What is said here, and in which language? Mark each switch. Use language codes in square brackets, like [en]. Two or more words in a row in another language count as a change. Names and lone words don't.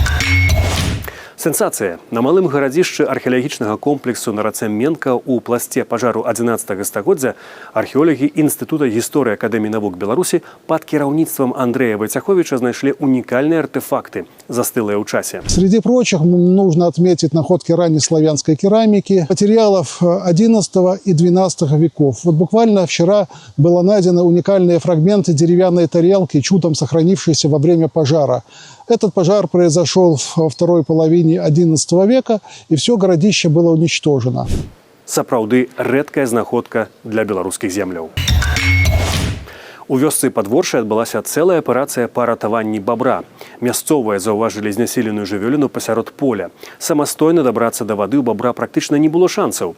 [be] Сенсацыя. На малым гарадзішчы археалагічнага комплексу на рацэ Менка ў пласце пажару 11 стагоддзя археолагі Інстытута гісторыі Акадэміі навук Беларусі пад кіраўніцтвам Андрэя Войцяховича знайшлі [ru] уникальные артефакты, [be] застылые ў часе. [ru] Среди прочих нужно отметить находки раннеславянской керамики, материалов 11 и 12 веков. Вот буквально вчера было найдено уникальные фрагменты деревянной тарелки, чудом сохранившиеся во время пожара. Этот пожар произошел во второй половине XI века, и все городище было уничтожено. [be] Сапраўды рэдкая знаходка для беларускіх земляў. У вёсцы Падворшай адбылася цэлая аперацыя па ратаванні бабра. Мясцовыя заўважылі знясіленую жывёліну пасярод поля. Самастойна дабрацца да вады ў бабра практычна не было шансаў.